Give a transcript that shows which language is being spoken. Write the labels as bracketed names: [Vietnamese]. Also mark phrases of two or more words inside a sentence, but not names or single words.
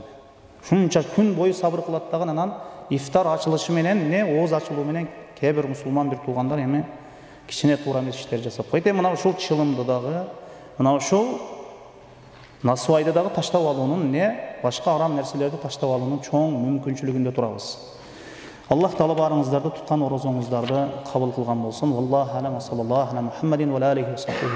[Kyrgyz] Шунча күн бою сабыр кылат дагы анан ифтар ачылышы менен, ооз ачылуу менен кээ бир мусулман бир туугандар эми кичине туура эмес иштер жасап койт. Мына ушул чылымды дагы, мына ушул насвайды дагы таштап алуунун, башка арам нерселерди таштап алуунун чоң мүмкүнчүлүгүндө турабыз. Аллах Таала барыңыздарды туткан орозоңуздарды кабыл кылган болсун. [Arabic] والله أعلم صلى الله على محمد وعليه وصحبه.